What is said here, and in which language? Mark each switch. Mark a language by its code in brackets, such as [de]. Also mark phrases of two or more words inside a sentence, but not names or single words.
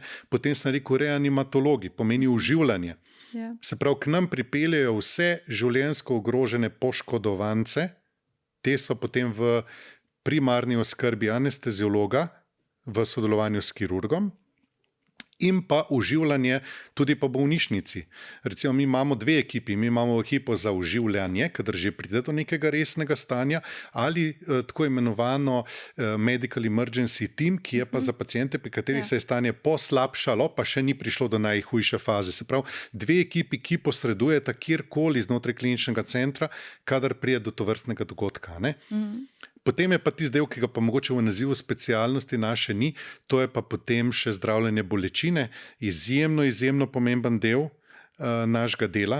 [sl] Potem sem rekel reanimatologi, pomeni oživljanje. Se pravi, k nam pripeljejo vse življenjsko ogrožene poškodovance, te so potem v primarni oskrbi anesteziologa v sodelovanju s kirurgom in pa oživljanje tudi po bolnišnici. Recimo, mi imamo 2 ekipi. Mi imamo ekipo za oživljanje, kadar že pride do nekega resnega stanja, ali tako imenovano [en] medical emergency team, [sl] ki je pa za paciente, pri katerih se je stanje poslabšalo, pa še ni prišlo do najhujše faze. Se pravi, 2 ekipi, ki posredujeta kjerkoli znotraj kliničnega centra, kadar pride do tovrstnega dogodka. Potem je pa tisti del, ki ga pa mogoče v nazivu specialnosti naše ni, to je pa potem še zdravljenje bolečine, izjemno pomemben del našega dela.